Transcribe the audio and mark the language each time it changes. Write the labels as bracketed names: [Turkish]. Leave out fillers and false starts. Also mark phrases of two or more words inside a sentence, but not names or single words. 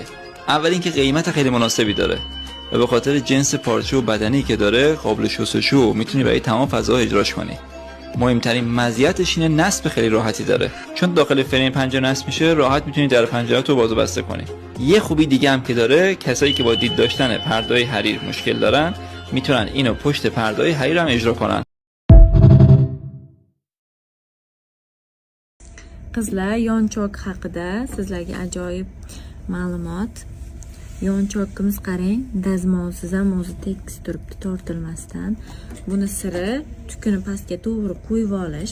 [Persian] اول اینکه قیمت خیلی مناسبی داره و به خاطر جنس پارچه و بدنی که داره قابل شستشو، میتونی برای تمام فضاها اجراش کنی. مهمترین مزیتش اینه نصب خیلی راحتی داره، چون داخل فریم پنجره نصب میشه، راحت میتونی در پنجره تو باز و بسته کنی. یه خوبی دیگه هم که داره، کسایی که با دید داشتن پرده‌های حریر مشکل دارن میتونن اینو پشت پرده‌های حریر هم اجرا کنن. [Uzbek] Qizlar, yonchok haqida sizlarga ajoyib ma'lumot. Yonchokimiz qarang, dazmolsiz ham o'zi tekis turibdi, tortilmasdan. Buni siri tukuni pastga to'g'ri qo'yib olish.